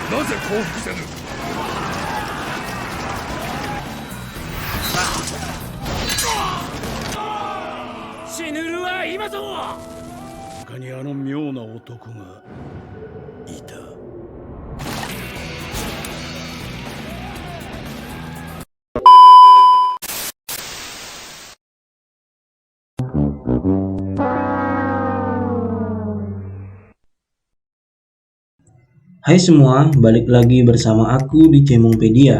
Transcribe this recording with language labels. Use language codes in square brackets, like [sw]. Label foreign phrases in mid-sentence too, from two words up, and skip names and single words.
[ja] なぜ降伏せぬ。死ぬるは今ぞ。他にあの妙な男がいた。 [id] Hai semua, balik lagi bersama aku di Cemongpedia.